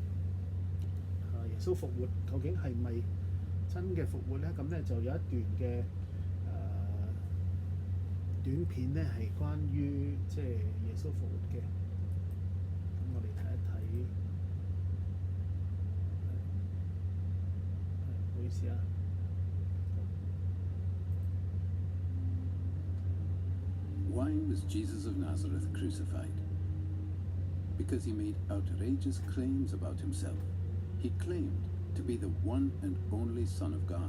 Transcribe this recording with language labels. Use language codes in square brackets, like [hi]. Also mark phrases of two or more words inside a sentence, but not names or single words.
[yue] 耶穌復活究竟係咪真嘅復活咧？咁咧就有一段嘅短片咧，係關於即係耶穌復活嘅。咁我哋睇一睇，唔好意思啊。 [en] Why was Jesus of Nazareth crucified? Because he made outrageous claims about himself. He claimed to be the one and only Son of God.